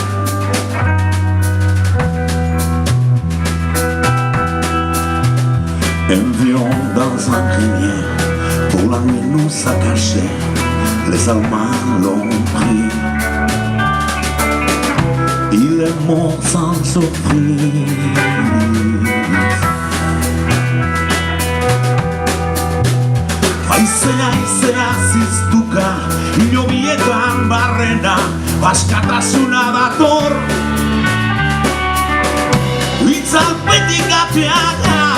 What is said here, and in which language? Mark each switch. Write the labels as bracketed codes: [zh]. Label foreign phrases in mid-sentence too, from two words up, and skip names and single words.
[fr] Environ dans un grenier, pour la nuit nous a caché, les Allemands l'ont pris. Il est mort sans surprise. [eu] Aizea ziztuka, ilobietan barrena, askatasuna dator. Itzalpetik ateak